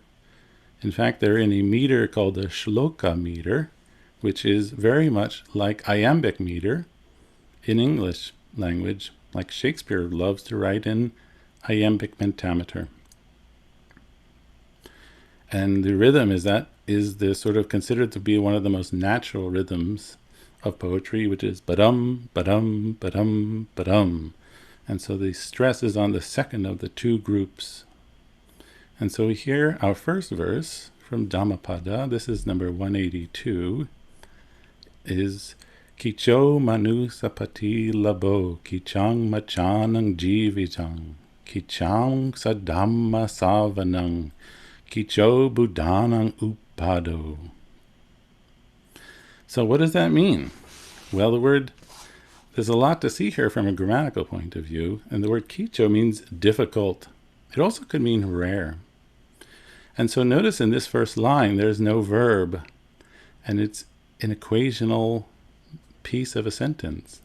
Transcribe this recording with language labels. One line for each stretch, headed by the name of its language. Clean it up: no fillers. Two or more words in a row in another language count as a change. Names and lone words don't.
English: In fact, they're in a meter called the shloka meter, which is very much like iambic meter in English language, like Shakespeare loves to write in iambic pentameter. And the rhythm is the sort of considered to be one of the most natural rhythms of poetry, which is ba-dum, ba-dum, ba-dum, ba-dum. And so the stress is on the second of the two groups. And so here, our first verse from Dhammapada, this is number 182, is
Pali: Kicho manu sapati labo, kichang machanang jivitang, kichang sadhamma savanang, kicho buddhanang upado.
English: So what does that mean? Well, there's a lot to see here from a grammatical point of view, and the word kicho means difficult. It also could mean rare. And so notice in this first line, there's no verb, and it's an equational piece of a sentence.